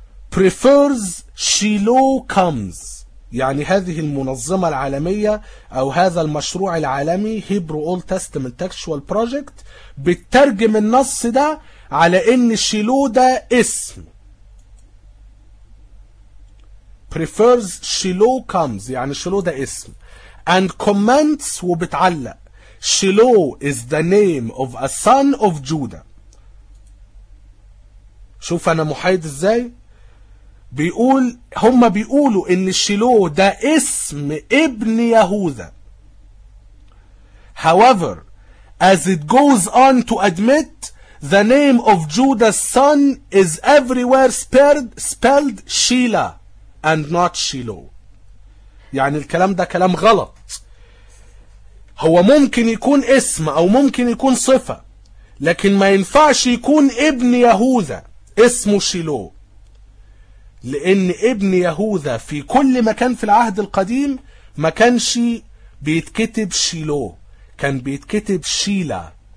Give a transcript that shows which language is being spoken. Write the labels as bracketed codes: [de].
[en] prefers Shiloh comes، [ar] يعني هذه المنظمة العالمية او هذا المشروع العالمي Hebrew Old Testament Textual Project بتترجم النص ده على ان Shiloh ده اسم. [en] prefers Shiloh comes يعني Shiloh ده اسم. and comments [ar] وبتعلق [en] Shiloh is the name of a son of Judah. [ar] شوف انا محايد ازاي. بيقول هما بيقولوا ان شيلوه ده اسم ابن يهوذا. [en] however as it goes on to admit The name of Judah's son is everywhere spelled Sheila and not Shiloh. [ar] يعني الكلام ده كلام غلط. هو ممكن يكون اسم أو ممكن يكون صفة، لكن ما ينفعش يكون ابن يهوذا اسمه شيلو، لأن ابن يهوذا في كل مكان في العهد القديم ما كانش بيتكتب شيلو، كان بيتكتب شيلا.